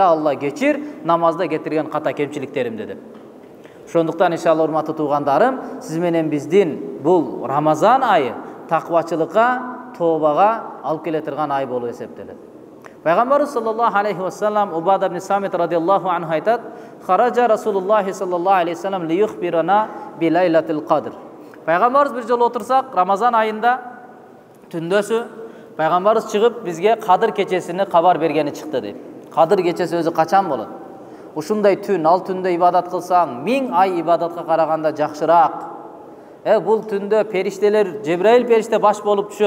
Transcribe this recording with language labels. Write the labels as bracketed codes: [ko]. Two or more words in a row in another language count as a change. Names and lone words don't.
[ky] Я Алла, кечир намазда кетирген ката кемчиликтеримди деп. Ошондуктан иншалла урматтуу туугандарым, сиз менен биздин бул Рамазан айы таквачылыкка, тообага алып келе турган ай болуп эсептелет. Пайгамбарыбыз [ar] صلى الله عليه وسلم [ky] Убада ибн Самит [ar] رضي الله عنه [ky] айтат: [ar] "خرج رسول الله صلى الله عليه وسلم ليخبرنا بليلة القدر." [ky] Пайгамбарыбыз бир жолу отурсак, Рамазан айында түндөсү пайгамбарыбыз чыгып бизге Кадыр кечесини кабар бергени чыкты дейт. Кадыр кечеси өзү качан болот? Ушундай түн, ал түндө ибадат кылсаң, 1000 ай ибадатка караганда жакшыраак. Бул түндө периштелер, Жебраил периште баш болуп түшөт.